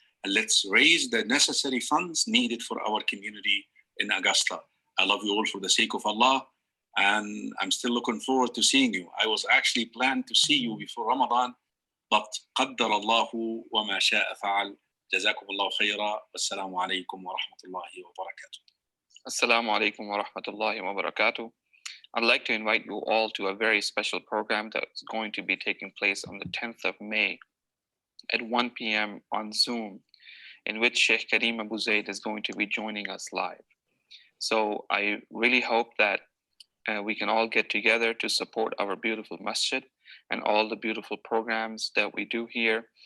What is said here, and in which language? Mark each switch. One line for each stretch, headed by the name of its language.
English: And let's raise the necessary funds needed for our community in Augusta. I love you all for the sake of Allah, and I'm still looking forward to seeing you. I was actually planned to see you before Ramadan, but
Arabic: قدر الله وما شاء فعل. جزاكم الله خيرا. والسلام عليكم ورحمة الله وبركاته. Assalamu alaikum wa rahmatullahi wa barakatuh.
English: I'd like to invite you all to a very special program that's going to be taking place on the 10th of May at 1 p.m. on Zoom, in which Sheikh Kareem Abu Zaid is going to be joining us live. So I really hope that we can all get together to support our beautiful masjid and all the beautiful programs that we do here.